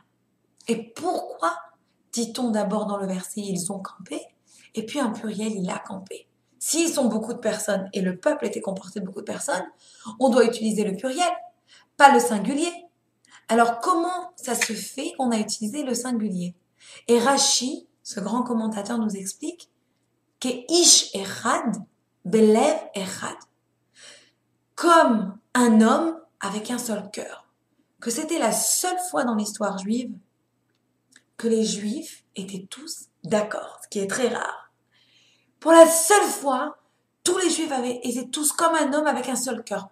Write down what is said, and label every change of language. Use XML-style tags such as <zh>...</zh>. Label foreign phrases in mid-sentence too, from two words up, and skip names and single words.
<fr>Et pourquoi dit-on d'abord dans le verset ils ont campé et puis en pluriel il a campé? S'ils sont beaucoup de personnes et le peuple était composé de beaucoup de personnes, on doit utiliser le pluriel, pas le singulier. Alors comment ça se fait qu'on a utilisé le singulier? Et Rashi, ce grand commentateur, nous explique que</fr> <he>איש אחד, בלב אחד,</he> <fr>comme un homme avec un seul cœur. Que c'était la seule fois dans l'histoire juive que les Juifs étaient tous d'accord, ce qui est très rare. Pour la seule fois, tous les Juifs étaient tous comme un homme avec un seul cœur.</fr>